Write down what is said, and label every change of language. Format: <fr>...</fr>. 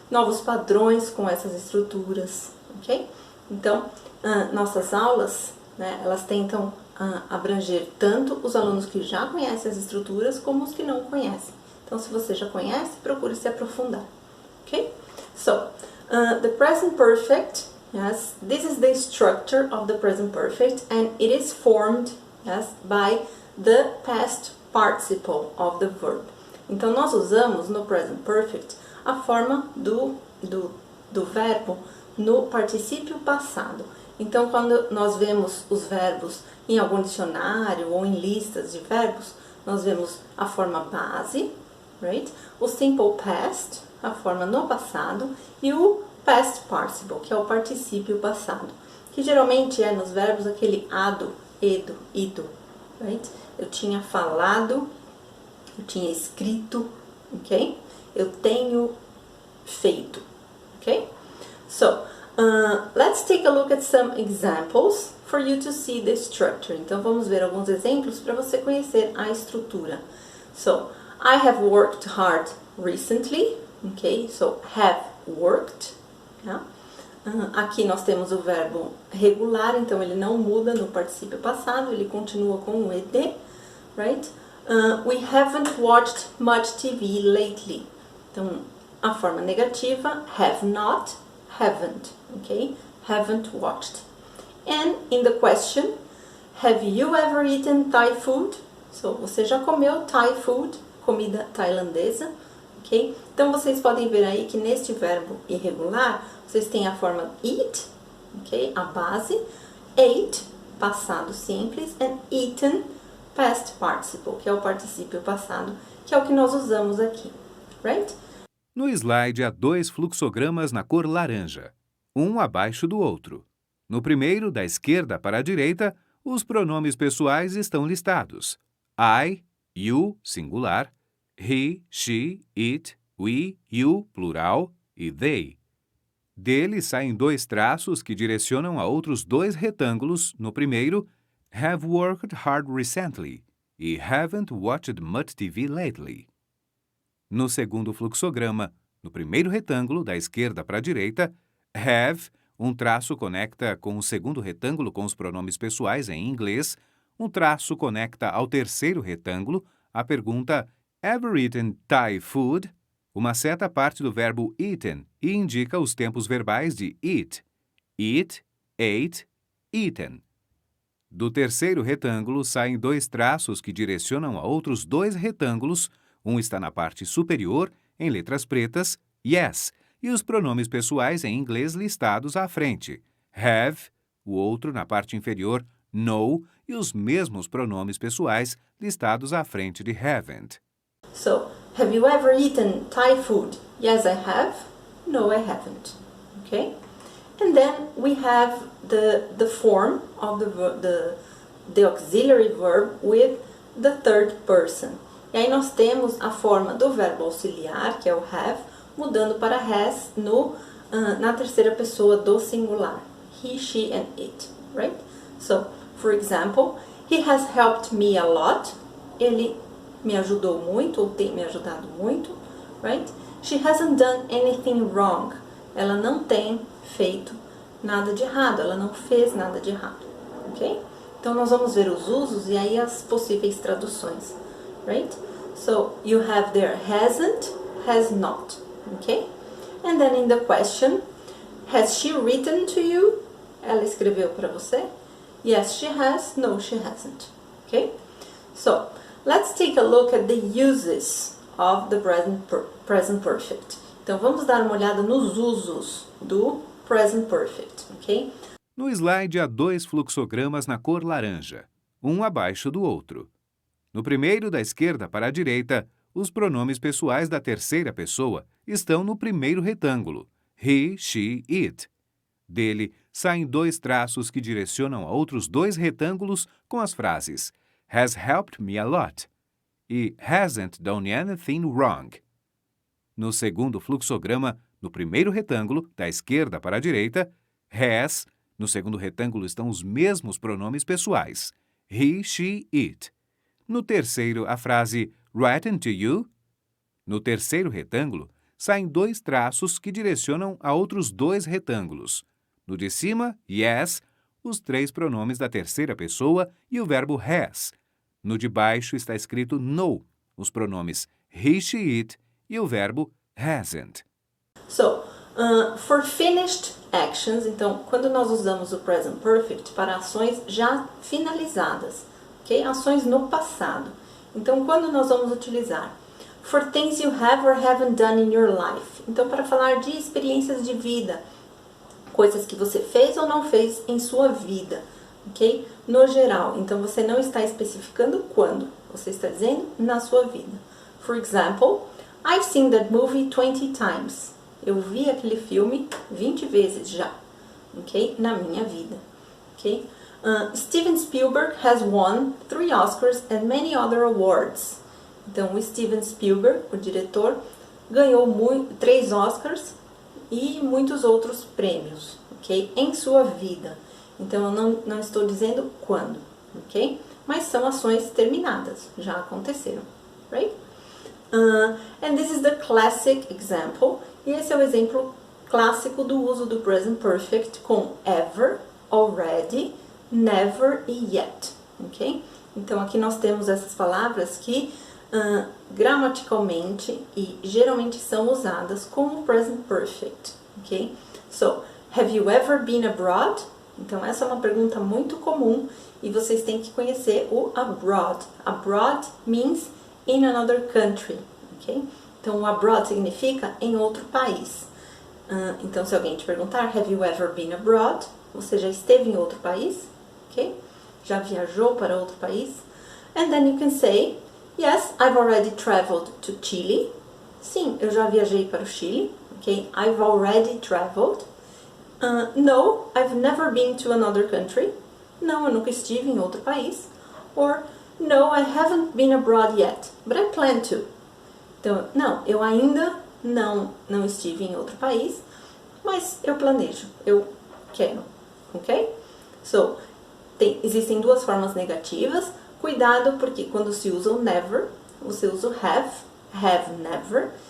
<pt>Novos padrões com essas estruturas, ok? Então, nossas aulas, né, elas tentam abranger tanto os alunos que já conhecem as estruturas como os que não conhecem. Então, se você já conhece, procure se aprofundar, ok?</pt> <en>So, the present perfect, yes, this is the structure of the present perfect and it is formed, yes, by the past participle of the verb.</en> <pt>Então, nós usamos no present perfect a forma do verbo no particípio passado. Então, quando nós vemos os verbos em algum dicionário ou em listas de verbos, nós vemos a forma base, right? O simple past, a forma no passado, e o past participle, que é o particípio passado, que geralmente é nos verbos aquele ado, edo, ido, right? Eu tinha falado, eu tinha escrito, ok? Eu tenho feito, ok?</pt> <en>So, let's take a look at some examples for you to see the structure.</en> <pt>Então, vamos ver alguns exemplos para você conhecer a estrutura.</pt> <en>So, I have worked hard recently. Okay, so have worked. Yeah?</en> <pt>Aqui nós temos o verbo regular, então ele não muda no particípio passado, ele continua com o ed, right?</pt> <en>We haven't watched much TV lately.</en> <pt>Então, a forma negativa,</pt> <en>have not, haven't, okay? Haven't watched. And in the question, have you ever eaten Thai food?</en> <pt>So, você já comeu Thai food, comida tailandesa, ok? Então, vocês podem ver aí que neste verbo irregular, vocês têm a forma eat, ok? A base, ate, passado simples, and eaten, past participle, que é o particípio passado, que é o que nós usamos aqui, right? No slide há dois fluxogramas na cor laranja, um abaixo do outro. No primeiro, da esquerda para a direita, os pronomes pessoais estão listados. I, you, singular, he, she, it, we, you, plural, e they. Deles saem dois traços que direcionam a outros dois retângulos. No primeiro,</pt> <en>have worked hard recently e haven't watched much TV lately.</en> <pt>No segundo fluxograma, no primeiro retângulo, da esquerda para a direita, have, um traço conecta com o segundo retângulo com os pronomes pessoais em inglês, um traço conecta ao terceiro retângulo a pergunta</pt> <en>Ever eaten Thai food?</en> <pt>Uma seta parte do verbo eaten e indica os tempos verbais de eat, ate, eaten. Do terceiro retângulo saem dois traços que direcionam a outros dois retângulos, um está na parte superior, em letras pretas, yes, e os pronomes pessoais em inglês listados à frente, have, o outro na parte inferior, no, e os mesmos pronomes pessoais listados à frente de haven't.</pt> <en>So, have you ever eaten Thai food? Yes, I have. No, I haven't. Okay? And then we have the form of the auxiliary verb with the third person.</en> <pt>E aí nós temos a forma do verbo auxiliar, que é o have, mudando para has na terceira pessoa do singular.</pt> <en>He, she, and it, right? So, for example, he has helped me a lot.</en> <pt>Ele me ajudou muito, ou tem me ajudado muito, right?</pt> <en>She hasn't done anything wrong.</en> <pt>Ela não tem feito nada de errado, ela não fez nada de errado, ok? Então nós vamos ver os usos e aí as possíveis traduções, right?</pt> <en>So you have there hasn't, has not, okay? And then in the question, has she written to you?</en> <pt>Ela escreveu para você?</pt> <en>Yes, she has. No, she hasn't, okay? So let's take a look at the uses of the present perfect.</en> <pt>Então vamos dar uma olhada nos usos do present perfect, ok? No slide há 2 fluxogramas na cor laranja, um abaixo do outro. No primeiro, da esquerda para a direita, os pronomes pessoais da terceira pessoa estão no primeiro retângulo, he, she, it. Dele, saem 2 traços que direcionam a outros 2 retângulos com as frases</pt> <en>has helped me a lot</en> <pt>e</pt> <en>hasn't done anything wrong.</en> <pt>No segundo fluxograma, no primeiro retângulo, da esquerda para a direita, has, no segundo retângulo estão os mesmos pronomes pessoais, he, she, it. No terceiro, a frase written to you. No terceiro retângulo, saem 2 traços que direcionam a outros 2 retângulos. No de cima, yes, os 3 pronomes da terceira pessoa e o verbo has. No de baixo está escrito no, os pronomes he, she, it e o verbo hasn't.</pt> <en>So, for finished actions,</en> <pt>então, quando nós usamos o present perfect para ações já finalizadas, ok? Ações no passado. Então, quando nós vamos utilizar</pt> <en>for things you have or haven't done in your life.</en> <pt>Então, para falar de experiências de vida, coisas que você fez ou não fez em sua vida, ok? No geral, então você não está especificando quando, você está dizendo na sua vida.</pt> <en>For example, I've seen that movie 20 times.</en> <pt>Eu vi aquele filme 20 vezes já, ok? Na minha vida, ok?</pt> <en>Steven Spielberg has won 3 Oscars and many other awards.</en> <pt>Então, o Steven Spielberg, o diretor, ganhou 3 Oscars e muitos outros prêmios, ok? Em sua vida. Então, eu não estou dizendo quando, ok? Mas são ações terminadas, já aconteceram, right?</pt> <en>And this is the classic example.</en> <pt>E esse é o exemplo clássico do uso do present perfect com ever, already, never e yet, ok? Então, aqui nós temos essas palavras que gramaticalmente e geralmente são usadas como present perfect, ok?</pt> <en>So, have you ever been abroad?</en> <pt>Então, essa é uma pergunta muito comum e vocês têm que conhecer o abroad.</pt> <en>Abroad means in another country, ok?</en> <pt>Então, o abroad significa em outro país. Então, se alguém te perguntar,</pt> <en>have you ever been abroad?</en> <pt>Você já esteve em outro país? Ok? Já viajou para outro país?</pt> <en>And then you can say, yes, I've already traveled to Chile.</en> <pt>Sim, eu já viajei para o Chile.</pt> <en>Ok? I've already traveled. No, I've never been to another country.</en> <pt>Não, eu nunca estive em outro país.</pt> <en>Or, no, I haven't been abroad yet, but I plan to.</en> <pt>Então, não, eu ainda não estive em outro país, mas eu planejo, eu quero, ok? So, existem 2 formas negativas. Cuidado, porque quando se usa o never, você usa o have never.</pt>